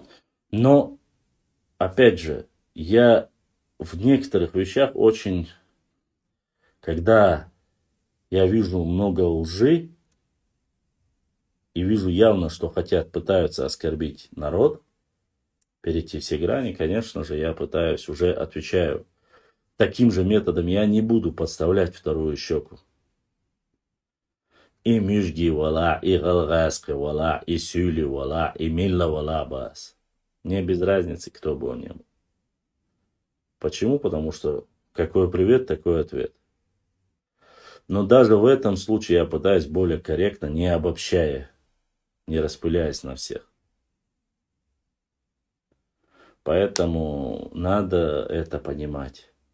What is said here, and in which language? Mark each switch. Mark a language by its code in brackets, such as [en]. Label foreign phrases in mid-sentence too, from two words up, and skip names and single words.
[ru] Но, опять же, я в некоторых вещах очень, когда я вижу много лжи и вижу явно, что пытаются оскорбить народ, перейти все грани, конечно же, я пытаюсь, уже отвечаю таким же методом, я не буду подставлять вторую щеку. [ce] И мюжги вала, и галгаски вала, и сюли вала, и милла вала бас. [ru] Мне без разницы, кто бы он ни был. Почему? Потому что какой привет, такой ответ. Но даже в этом случае я пытаюсь более корректно, не обобщая, не распыляясь на всех. Поэтому надо это понимать.